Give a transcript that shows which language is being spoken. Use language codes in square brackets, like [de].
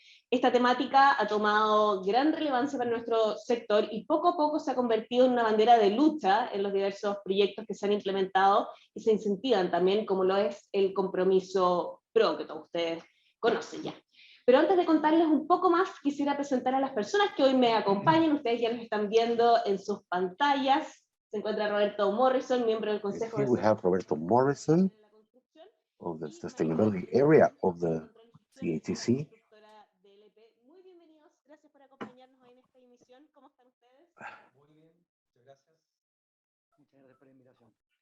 [es] Esta temática ha tomado gran relevancia para nuestro sector y poco a poco se ha convertido en una bandera de lucha en los diversos proyectos que se han implementado y se incentivan también, como lo es el compromiso PRO, que todos ustedes conocen ya. Pero antes de contarles un poco más, quisiera presentar a las personas que hoy me acompañan. Ustedes ya nos están viendo en sus pantallas. Se encuentra Roberto Morrison, miembro del Consejo [en] Here we have Roberto Morrison of the Sustainability area of the CChC. [es] Muy bienvenidos, gracias por acompañarnos hoy en esta emisión. ¿Cómo están ustedes? Muy bien, muchas gracias. Muchas gracias por la invitación.